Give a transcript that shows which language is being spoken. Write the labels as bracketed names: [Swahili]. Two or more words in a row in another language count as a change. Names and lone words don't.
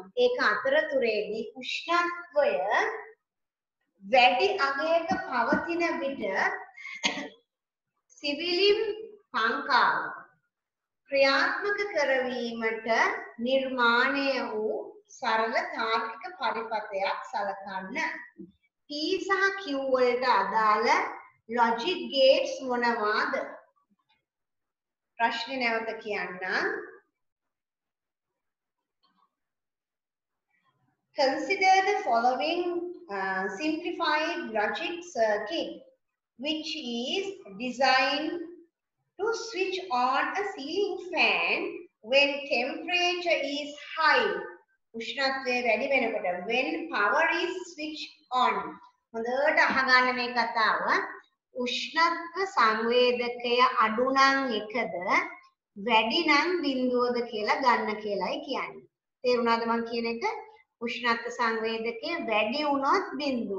[Sinhala] ඒක අතරතුරේදී උෂ්ණත්වය වැඩි අගයක පවතින විට සිවිලිම් පංකාව ක්‍රියාත්මක කරවීමට නිර්මාණය වූ සරල තාර්කික පරිපථයක් සලකන්න. P සහ Q වලට අදාළ [English] logic gates [Sinhala] මොනවාද? ප්‍රශ්නේ නැවත කියන්නම්. [English] Consider the following simplified logic circuit which is designed to switch on a ceiling fan when temperature is high. [Sinhala] උෂ්ණත්වය වැඩි වෙනකොට [English] when power is switched on. [Sinhala] හොඳට අහගන්න මේ කතාව. උෂ්ණත්ව සංවේදකය අඩු නම් එකද වැඩි නම් බිඳුවද කියලා ගන්න කියලායි කියන්නේ. තේරුණාද මම කියන එක? උෂ්ණත්ව සංවේදකය වැඩි වුණොත් බිඳුව.